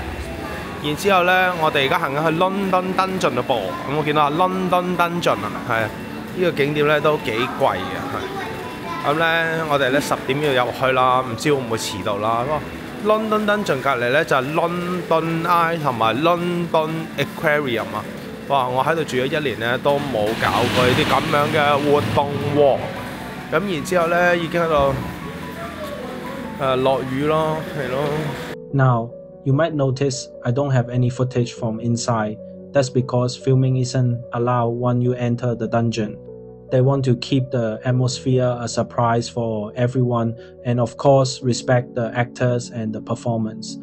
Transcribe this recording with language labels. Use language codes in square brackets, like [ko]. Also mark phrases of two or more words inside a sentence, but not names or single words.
[yue] 然之後咧，我哋而家行緊去 London Dungeon 度噃，咁我見到London Dungeon 啊，係呢個景點咧都幾貴嘅，係。咁咧，我哋咧10點要入去啦，唔知會唔會遲到啦。London Dungeon 隔離咧就係 London Eye 同埋 London Aquarium 啊！哇！我喺度住咗1年咧，都冇搞過呢啲咁樣嘅活動喎。咁然之後咧，已經喺度落雨咯，係咯。 [en] Now, you might notice I don't have any footage from inside. That's because filming isn't allowed when you enter the dungeon. They want to keep the atmosphere a surprise for everyone and of course respect the actors and the performance.